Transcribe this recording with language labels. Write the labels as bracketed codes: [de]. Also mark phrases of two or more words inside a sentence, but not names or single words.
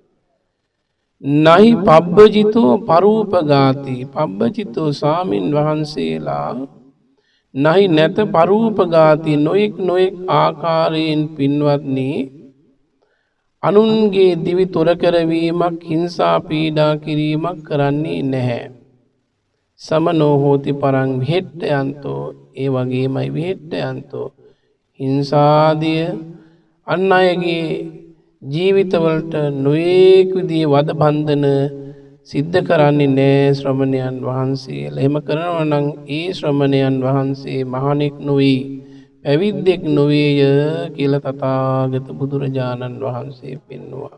[pi] නහි පබ්බජිතෝ පරූපඝාති. [si] පබ්බජිතෝ ස්වාමින් වහන්සේලා නහි නැත පරූපඝාති නොඑක් නොඑක් ආකාරයෙන් පින්වත්නි අනුන්ගේ දිවි තොර කරවීමක් හිංසා පීඩා කිරීමක් කරන්නේ නැහැ. [pi] සමනෝ හෝති පරං විහෙට්ඨයන්තෝ. [si] ඒ වගේමයි විහෙට්ඨයන්තෝ හිංසාදිය අන් අයගේ ජීවිතවලට නොඑක් විදිහේ වද බන්ධන සිද්ධ කරන්නේ නැහැ ශ්‍රමණයන් වහන්සේලා. එහෙම කරනවා නම් ඒ ශ්‍රමණයන් වහන්සේ මහණෙක් නොවේ පැවිද්දෙක් නොවේය කියලා තථාගත බුදුරජාණන් වහන්සේ පෙන්වුවා.